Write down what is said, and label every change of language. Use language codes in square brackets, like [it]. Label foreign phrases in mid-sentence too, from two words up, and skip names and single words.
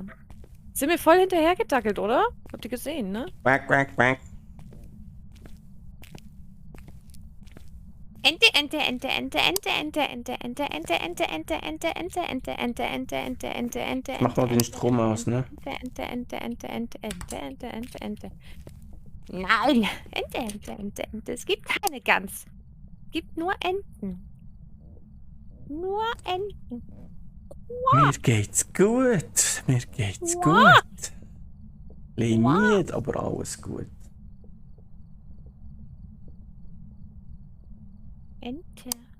[de] Sind mir voll hinterhergedackelt, oder? Habt ihr gesehen, ne? Quack, quack, quack. Ente, Ente, Ente, Ente, Ente, Ente, Ente, Ente, Ente, Ente, Ente, Ente, Ente, Ente, Ente, Ente, Ente, Ente, Ente, Mach mal den Strom aus, ne? Ente, Ente, Ente, Ente, Ente, Ente, Ente, Ente. Nein! Ente, Ente, Ente, Ente. Es gibt keine Gans. Es gibt nur Enten. Nur Enten. Mir geht's gut. Mir geht's gut. Limiert, aber alles gut. Ente.